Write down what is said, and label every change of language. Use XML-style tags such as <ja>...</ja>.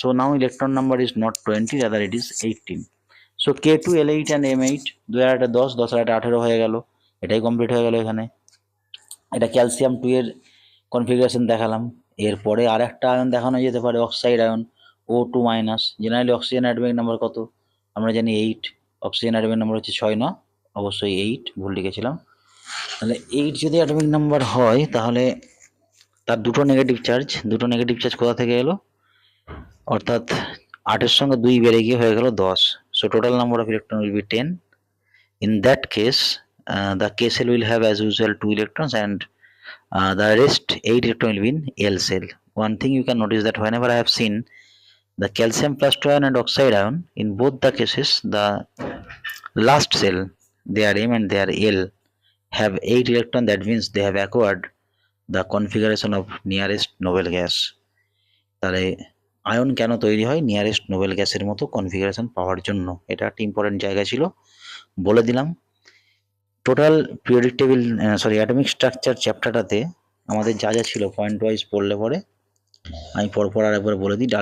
<en>So now electron number is not 20, rather it is 18. So K2, L8 and M8</en> <bn>2 আর 10, 10 আর 18 হয়ে গেল, এটাই complete হয়ে গেল। এখানে এটা ক্যালসিয়াম 2 এর কনফিগারেশন দেখালাম। এরপরে আর একটা আয়ন দেখানো যেতে পারে oxide ion O2 minus. Generally oxygen atomic number কত আমরা জানি 8, অক্সিজেন অ্যাটমিক নাম্বার হচ্ছে 6 না, অবশ্যই 8, ভুল লিখেছিলাম। তাহলে 8 যদি অ্যাটমিক নাম্বার হয় তাহলে তার দুটো নেগেটিভ চার্জ কোথা থেকে এলো, অর্থাৎ 8 এর সঙ্গে 2 বেড়ে গিয়ে হয়ে গেল 10।</bn> <en>So total number of electron will be 10. In that case, the K cell will have as usual 2 electrons and the rest 8 electron will be in L cell. One thing you can notice that whenever I have seen the calcium +2 ion and oxide ion, in both the cases the last cell, their M and their L, have 8 electron. That means they have acquired the configuration of nearest noble gas.</en> <bn>তাহলে ion কেন তৈরি হয়, nearest Nobel গ্যাসের মতো configuration পাওয়ার জন্য। এটা একটা important জায়গা ছিল, বলে দিলাম। Total periodic table atomic structure চ্যাপ্টারটাতে আমাদের যা যা ছিল পয়েন্ট ওয়াইজ পড়লে পরে আমি পরপর আর একবার বলে দিই।</bn>